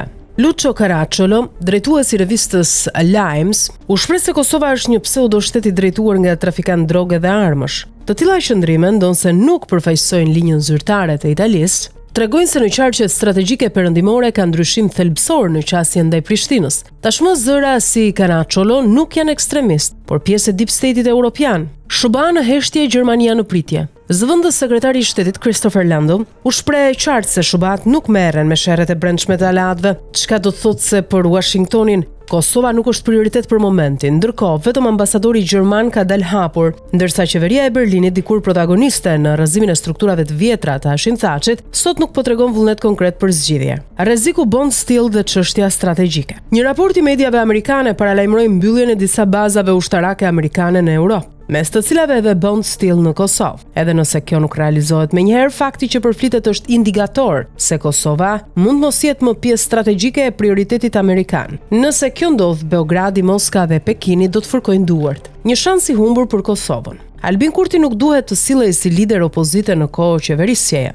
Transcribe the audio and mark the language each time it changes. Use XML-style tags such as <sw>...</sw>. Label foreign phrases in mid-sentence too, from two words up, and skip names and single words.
<sq>Lucio Caracciolo, drejtuesi i revistës Limes, u shpreh se Kosova është një pseudo-shtet i drejtuar nga trafikantë droge dhe armësh. Të tilla qëndrime, ndonse nuk përfaqësojnë linjën zyrtare të Italisë, tregojnë se në qarqet strategjike perëndimore ka ndryshim thelbësor në qasjen ndaj Prishtinës. Tashmë zëra si Caracciolo nuk janë ekstremist, por pjesë e</sq> <en>deep state-it</en> <sq>evropian. SBA në heshtje, Gjermania në pritje. Zëvendës sekretari i shtetit Christopher Lando u shpreh qartë se SBA nuk merren me sherrjet e brendshme të aleatëve, çka do të thotë se për Washingtonin Kosova nuk është prioritet për momentin, ndërkohë vetëm ambasadori gjerman ka dalë hapur, ndërsa qeveria e Berlinit, dikur protagoniste në rrëzimin e strukturave të vjetra të Hashim Thachit, sot nuk po tregon vullnet konkret për zgjidhje. Rreziku bond still dhe çështja strategjike. Një raport i mediave amerikane paralajmëroi mbylljen e disa bazave ushtarake amerikane në Europë, mes të cilave edhe bond still në Kosovë. Edhe nëse kjo nuk realizohet menjëherë, fakti që përflitet është indikator se Kosova mund mos jetë më pjesë strategjike e prioritetit amerikan. Nëse kjo ndodh, Beogradi, Moska dhe Pekini do të fërkojnë duart. Një shans i humbur për Kosovën. Albin Kurti nuk duhet të sillej si lider opozite në kohë qeverisjeje.</sq>